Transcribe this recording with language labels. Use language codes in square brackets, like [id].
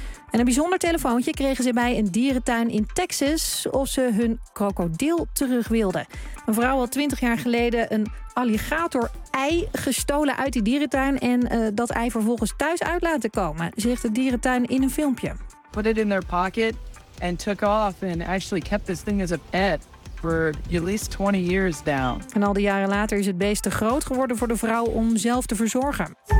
[nl] En een bijzonder telefoontje kregen ze bij een dierentuin in Texas of ze hun krokodil terug wilden. Een vrouw had 20 jaar geleden een alligator-ei gestolen uit die dierentuin en dat ei vervolgens thuis uit laten komen, zegt de dierentuin in een filmpje. [en] Put it in their pocket and took off and actually kept this thing as a pet for at least 20 years now. [nl] En al die jaren later is het beest te groot geworden voor de vrouw om zelf te verzorgen.